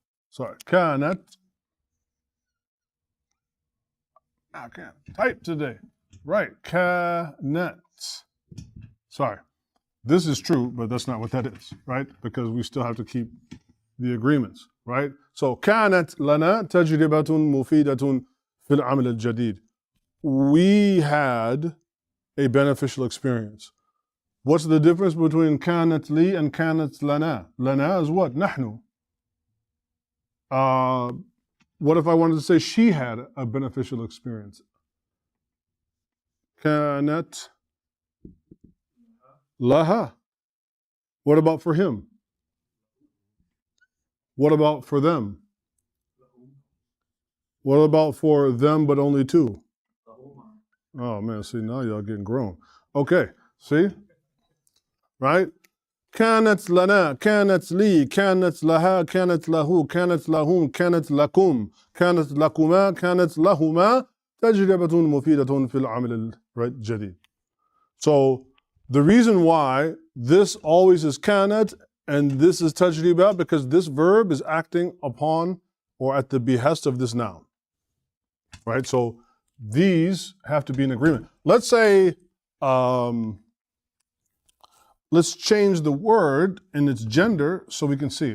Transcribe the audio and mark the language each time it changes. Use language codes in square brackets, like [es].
[en] Sorry, kanat. I can't type today. Right, kanat. Sorry. This is true, but that's not what that is, right? Because we still have to keep the agreements, right? [ar] So, كانت لنا تجربة مفيدة في العمل الجديد. [en] We had a beneficial experience. What's the difference between [ar] كانت لي [en] and [ar] كانت لنا? [en] لنا is what? نحن. What if I wanted to say she had a beneficial experience? [ar] كانت لها. [en] What about for him? What about for them? What about for them but only two? Oh man, see, now y'all getting grown. Okay, see? Right? [ar] كانت لنا, كانت لي, كانت لها, كانت له, كانت لهم, كانت لكم, كانت لكما, كانت لهما تجربة مفيدة في العمل الجديد. [en] So the reason why this always is كانت and this is tajriba, because this verb is acting upon or at the behest of this noun. Right? So these have to be in agreement. Let's say, let's change the word in its gender so we can see.